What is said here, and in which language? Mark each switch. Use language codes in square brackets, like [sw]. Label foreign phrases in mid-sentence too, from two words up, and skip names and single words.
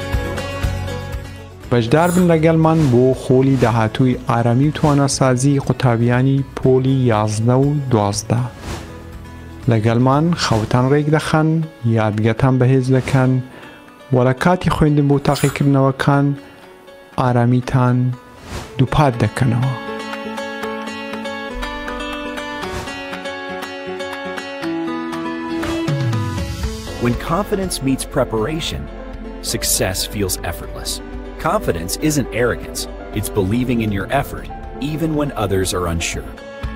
[ckb] بەشدار بن لەگەڵمان بۆ خۆلی داهاتووی ئارامی و توانەسازی قوتابیانی پۆلی 11 و 12. لەگەڵمان خەوتان ڕێک دەخەن، یادگەتان بەهێز دەکەن و لە کاتی خوێندن بۆ تاقیکردنەوەکان ئارامیتان دووپات دەکەنەوە. [en] When confidence meets preparation, success feels effortless. Confidence isn't arrogance, it's believing in your effort, even when others are unsure.